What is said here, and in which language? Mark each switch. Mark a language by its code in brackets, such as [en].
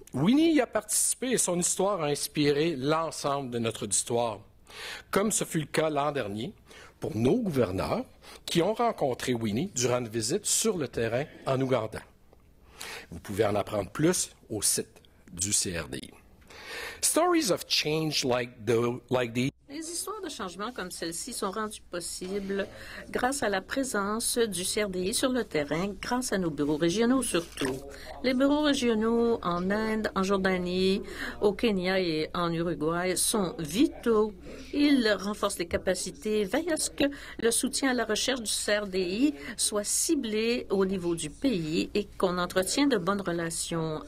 [fr] Winnie y a participé et son histoire a inspiré l'ensemble de notre auditoire, comme ce fut le cas l'an dernier pour nos gouverneurs qui ont rencontré Winnie durant une visite sur le terrain en Ouganda. Vous pouvez en apprendre plus au site du CRDI. [en] Stories of change like these. [fr] Les histoires de changement comme celle-ci sont rendues possibles grâce à la présence du CRDI sur le terrain, grâce à nos bureaux régionaux surtout. Les bureaux régionaux en Inde, en Jordanie, au Kenya et en Uruguay sont vitaux. Ils renforcent les capacités, veillent à ce que le soutien à la recherche du CRDI soit ciblé au niveau du pays et qu'on entretienne de bonnes relations.